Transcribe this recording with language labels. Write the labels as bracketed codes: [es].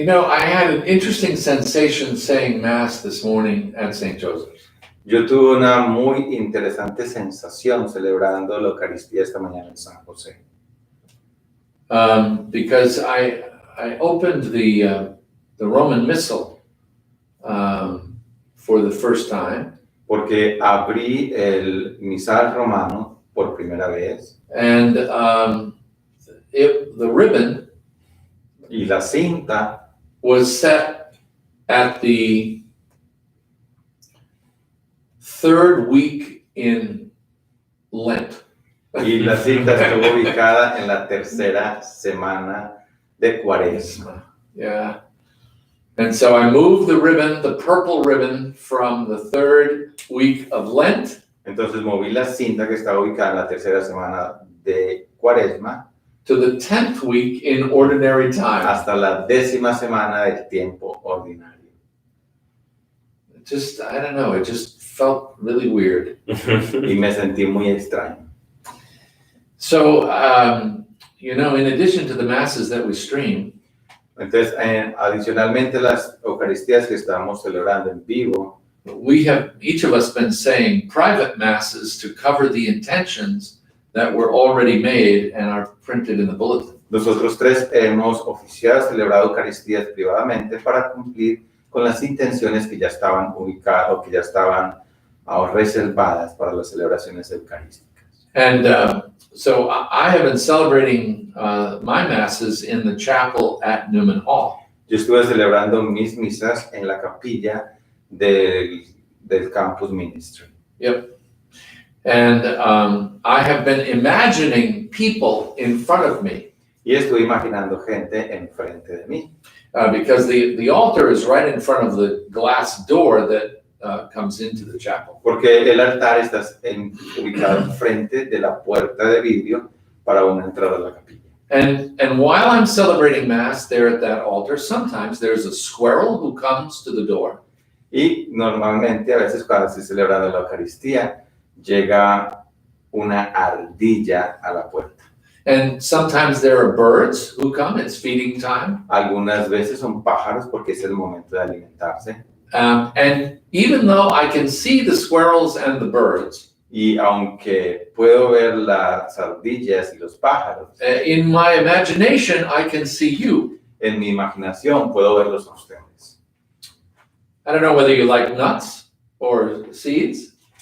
[en] I had an interesting sensation saying Mass this morning at St. Joseph's. [es] Yo tuve una muy interesante sensación celebrando la Eucaristía esta mañana en San José. [en] Because I opened the Roman Missal for the first time. [es] Porque abrí el misal romano por primera vez. [en] And the ribbon [es] y la cinta [en] was set at the 3rd week in Lent. [es] Y la cita estuvo ubicada en la tercera semana de Cuaresma. [en] Yeah. And so I moved the ribbon, the purple ribbon, from the third week of Lent [es] Entonces moví la cinta que estaba ubicada en la tercera semana de Cuaresma [en] to the 10th week in ordinary time. [es] hasta la 10ª semana del tiempo ordinario. [en] Just, I don't know, it just felt really weird. [es] Y me sentí muy extraño. [en] So, in addition to the masses that we stream, [es] Entonces, adicionalmente las Eucaristías que estamos celebrando en vivo, [en] we have each of us been saying private masses to cover the intentions that were already made and are printed in the bulletin. [es] nosotros tres hemos oficiado, celebrado Eucaristías privadamente para cumplir con las intenciones que ya estaban ubicadas o que ya estaban reservadas para las celebraciones eucarísticas. [en] And so I have been celebrating my masses in the chapel at Newman Hall. [es] Yo estuve celebrando mis misas en la capilla del campus ministry. [en] Yep. And I have been imagining people in front of me. [es] Y estuve imaginando gente enfrente de mí. [en] Because the altar is right in front of the glass door that comes into the chapel. [es] Porque el altar está ubicado enfrente de la puerta de vidrio para una entrada a la capilla. [en] And while I'm celebrating Mass there at that altar, sometimes there's a squirrel who comes to the door. [es] Y normalmente, a veces cuando estoy celebrando la Eucaristía, llega una ardilla a la puerta. [en] And sometimes there are birds who come, it's feeding time. [es] Algunas veces son pájaros porque es el momento de alimentarse. [en] And even though I can see the squirrels and the birds, [es] Y aunque puedo ver las ardillas y los pájaros, [en] in my imagination, I can see you. [es] en mi imaginación puedo verlos a ustedes. [en] I don't know whether you like nuts or seeds.